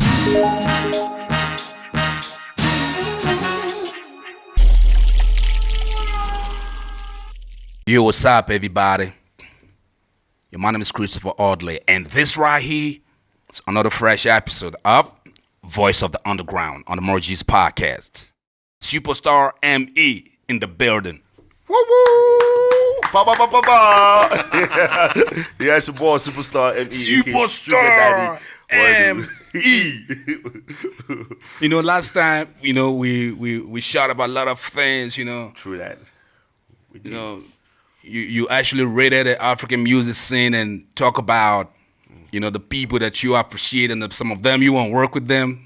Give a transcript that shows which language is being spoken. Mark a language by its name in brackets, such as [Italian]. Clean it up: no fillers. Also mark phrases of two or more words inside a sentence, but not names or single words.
[English] Yo, what's up, everybody? My name is Christopher Audley, and this right here is another fresh episode of Voice of the Underground on the Morgis podcast. Superstar ME in the building. Woo woo! Ba ba ba ba ba! Yeah, it's your boy, Superstar ME. Superstar ME. You know, last time, we shot about a lot of things, True that. You actually rated the African music scene and talk about, the people that you appreciate, and some of them you want to work with them.